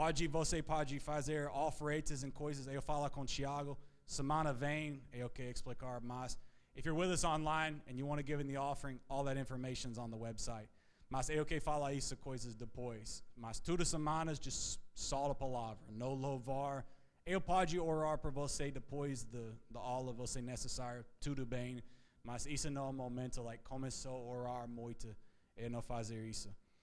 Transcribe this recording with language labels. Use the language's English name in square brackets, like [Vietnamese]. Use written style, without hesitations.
[Portuguese] Você pode fazer ofertas e coisas, eu falo com Thiago, semana vem, eu quero explicar mais. [English] If you're with us online and you want to give in the offering, all that information's on the website. [Portuguese] Mas eu quero falar isso coisas depois. Mas todas as semanas, [English] just [Portuguese] só a palavra, não louvar. Eu pode orar por você depois da aula, você necessário, tudo bem. Mas isso não é o momento, começou a orar muito, eu não fazer isso.